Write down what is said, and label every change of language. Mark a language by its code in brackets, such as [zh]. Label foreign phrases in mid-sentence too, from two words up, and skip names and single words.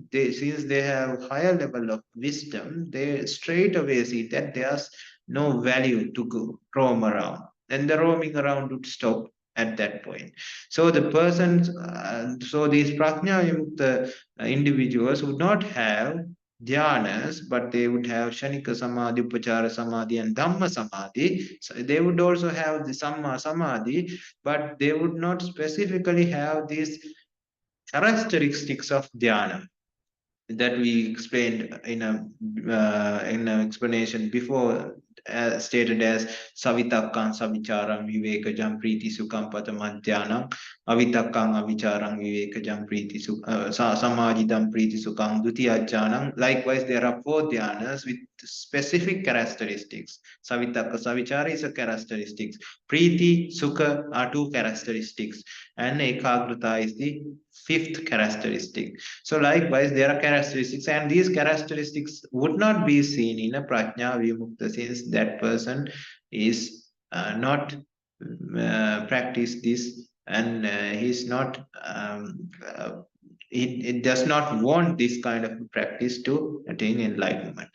[en] Since they have higher level of wisdom, they straight away see that there's no value to go roam around, and the roaming around would stop at that point. So the persons, so these [pi] prajna vimukta [en] individuals would not have dhyanas, but they would have [pi] shanika samadhi, upachara samadhi, [en] and [pi] dhamma samadhi. [en] So they would also have the [pi] samma samadhi, [en] but they would not specifically have these characteristics of dhyana that we explained in an explanation before, stated as [pi] savitakkam savicharam vivekajam priti sukham patamadhyanam avitakkam avicharam vivekajam priti samajidam priti sukham dutiyajjanam. [en] Likewise, there are four dhyanas with specific characteristics. [pi] Savitakka savichara [en] is a characteristics, [pi] priti sukha [en] are two characteristics, and ekagrata is the fifth characteristic. So likewise, there are characteristics, and these characteristics would not be seen in a [pi] prajna vimukta, [en] since that person is not practice this, and he's not it does not want this kind of practice to attain enlightenment.